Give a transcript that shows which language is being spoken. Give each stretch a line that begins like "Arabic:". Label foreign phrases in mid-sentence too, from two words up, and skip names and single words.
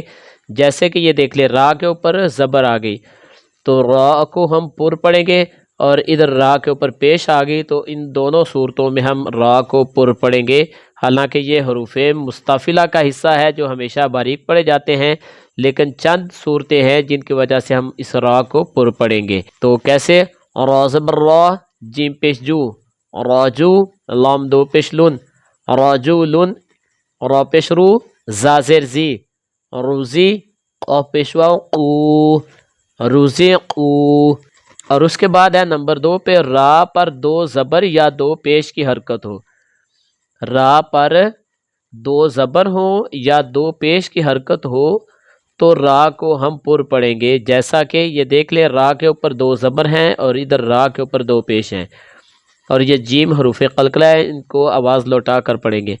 Urdu: جیسے کہ یہ دیکھ لیں، را کے اوپر زبر آ گئی تو را کو ہم پر پڑھیں گے، اور ادھر را کے اوپر پیش آ گئی تو ان دونوں صورتوں میں ہم را کو پر پڑھیں گے۔ حالانکہ یہ حروف مستفعلہ کا حصہ ہے جو ہمیشہ باریک پڑھے جاتے ہیں، لیکن چند صورتیں ہیں جن کی وجہ سے ہم اس را کو پر پڑھیں گے۔ تو کیسے؟ را زبر را، جیم پیش جو، راجو، لام 2 پیش لن، راجولن، را پیش رو، زا زیر زی، روزی، قاف پیش واو، قو، روزی قو۔ اور اس کے بعد ہے نمبر 2 پہ، را پر 2 زبر یا 2 پیش کی حرکت ہو۔ را پر 2 زبر ہو یا 2 پیش کی حرکت ہو تو را کو ہم پر پڑھیں گے۔ جیسا کہ یہ دیکھ لیں، را کے اوپر 2 زبر ہیں اور ادھر را کے اوپر 2 پیش ہیں، اور یہ جیم حروف قلقلہ ہے، ان کو آواز لوٹا کر پڑھیں گے۔